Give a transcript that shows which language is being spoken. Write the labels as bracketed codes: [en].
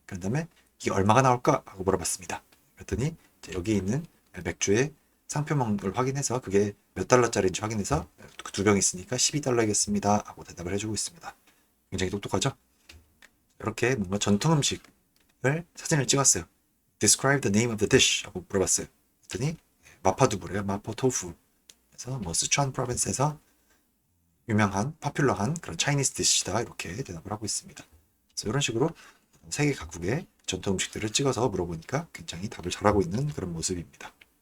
[ko] 그런 다음에 이게 얼마가 나올까 하고 물어봤습니다. 그랬더니 여기 있는 맥주의 상표명을 확인해서 그게 몇 달러짜리인지 확인해서 두 병 있으니까 12달러이겠습니다 하고 대답을 해주고 있습니다. 굉장히 똑똑하죠? 이렇게 뭔가 전통 음식을 사진을 찍었어요. [en] Describe the name of the dish [ko] 하고 물어봤어요. 그랬더니 마파두부래요. 마포토fu. 그래서 뭐 스촨 프로빈스에서 유명한 파퓰러한 그런 차이니스 디시다 이렇게 대답을 하고 있습니다. 그래서 이런 식으로 세계 각국의 전통 음식들을 찍어서 물어보니까 굉장히 답을 잘하고 있는 그런 모습입니다.